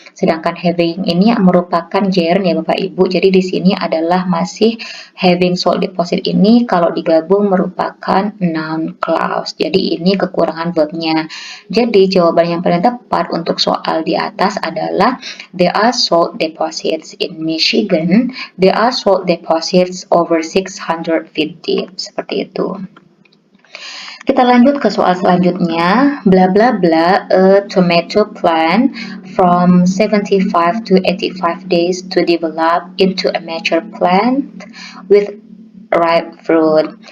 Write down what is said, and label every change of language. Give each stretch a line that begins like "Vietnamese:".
Indonesian: Sedangkan having ini merupakan gerund ya Bapak Ibu. Jadi di sini adalah masih having salt deposit ini kalau digabung merupakan noun clause. Jadi ini kekurangan verbnya. Jadi jawaban yang paling tepat untuk soal di atas adalah
English: there are salt deposits in Michigan. There are salt deposits over 600 feet deep.
Indonesian: Seperti itu. Kita lanjut ke soal selanjutnya.
English: Bla bla bla, a tomato plant from 75 to 85 days to develop into a mature plant with ripe fruit.